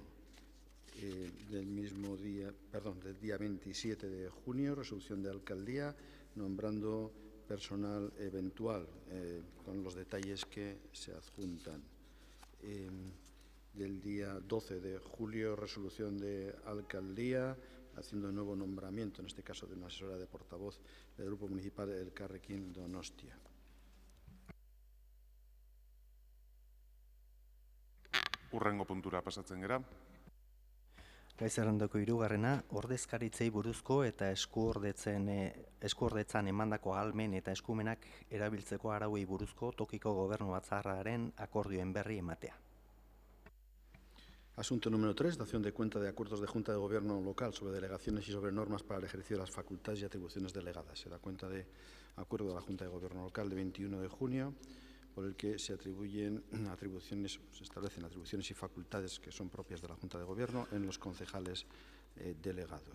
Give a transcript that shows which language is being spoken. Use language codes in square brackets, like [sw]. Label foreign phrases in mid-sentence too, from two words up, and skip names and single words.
[es] Del día 27 de junio, resolución de alcaldía, nombrando personal eventual, con los detalles que se adjuntan. Del día 12 de julio, resolución de alcaldía, haciendo un nuevo nombramiento, en este caso de una asesora de portavoz del Grupo Municipal Elkarrekin Donostia. [eu] Hurrengo puntura pasatzen gera. Gai zerrendako 3. ordezkaritzei buruzko eta eskuordetzan emandako ahalmen eta eskumenak erabiltzeko arauei buruzko tokiko gobernu batzarraren akordioen berri ematea. [es] Asunto número 3, dación de cuenta de acuerdos de Junta de Gobierno local sobre delegaciones y sobre normas para el ejercicio de las facultades y atribuciones delegadas. Se da cuenta de acuerdo de la Junta de Gobierno local de 21 de junio, por el que se establecen atribuciones y facultades que son propias de la Junta de Gobierno en los concejales delegados.